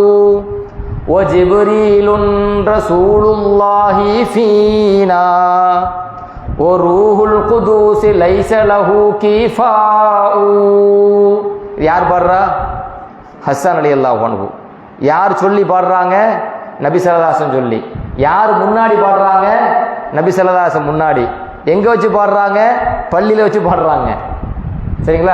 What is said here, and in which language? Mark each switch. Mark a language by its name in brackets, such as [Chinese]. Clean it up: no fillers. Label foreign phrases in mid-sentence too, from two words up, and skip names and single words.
[Arabic] وجبريل رسول الله فينا وروح القدوس ليس له كفاء. [Tamil] யார் பாடுறா? ஹஸ்ஸான் [Arabic] رضي الله عنه. [Tamil] யார் சொல்லி பாடுறாங்க? நபி [Arabic] صلى الله عليه وسلم [Tamil] சொல்லி. யார் முன்னாடி பாடுறாங்க? நபி [Arabic] صلى الله عليه وسلم [Tamil] முன்னாடி. எங்க வச்சு பாடுறாங்க? பள்ளியில வச்சு பாடுறாங்க. சரிங்களா?